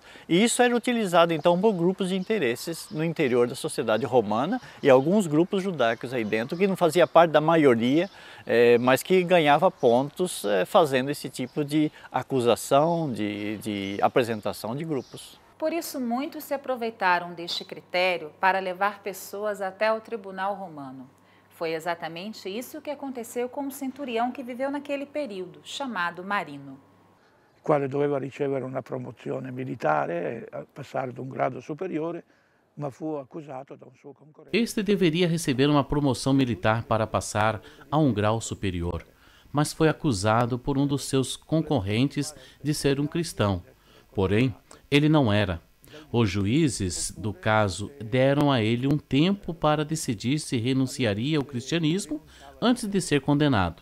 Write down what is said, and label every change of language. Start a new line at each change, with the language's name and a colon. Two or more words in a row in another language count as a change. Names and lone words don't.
Portuguese: E isso era utilizado então por grupos de interesses no interior da sociedade romana e alguns grupos judaicos aí dentro que não fazia parte da maioria, mas que ganhava pontos fazendo esse tipo de acusação, de apresentação de grupos. Por isso, muitos se aproveitaram deste critério para levar pessoas até o tribunal romano. Foi exatamente isso que aconteceu com um centurião que viveu naquele período, chamado Marino.
Italian: Quale doveva ricevere una promozione militare, passare ad un grado superiore, ma fu accusato da un suo concorrente.
Portuguese: Este deveria receber uma promoção militar para passar a um grau superior, mas foi acusado por um dos seus concorrentes de ser um cristão. Porém, ele não era. Os juízes do caso deram a ele um tempo para decidir se renunciaria ao cristianismo antes de ser condenado.